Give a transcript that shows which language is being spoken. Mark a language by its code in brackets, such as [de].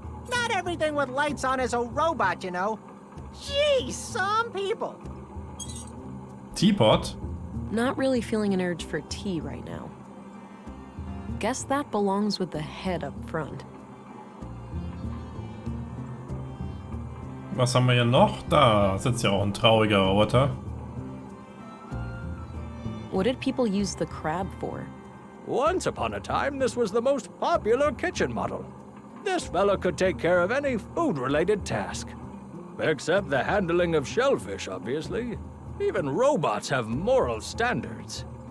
[en] Not everything with lights on is a robot, you know. Gee, some people. Teapot? Not really feeling an urge for tea right now. Guess that belongs with the head up front. [de] Was haben wir hier noch? Da sitzt ja auch ein trauriger Roboter. [en] What did people use the crab for? Once upon a time, this was the most popular kitchen model. This fella could take care of any food-related task. Except the handling of shellfish, obviously. Even robots have moral standards.